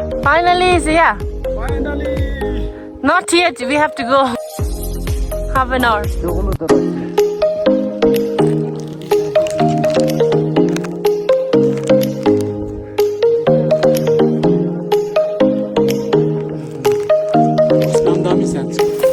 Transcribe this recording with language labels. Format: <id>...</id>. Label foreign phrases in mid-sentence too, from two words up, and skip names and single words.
<en>Finally, it's here. Finally. Not yet. We have to go half an hour.</en> <ko>요걸로 들어있네. Skandami sensu.</ko>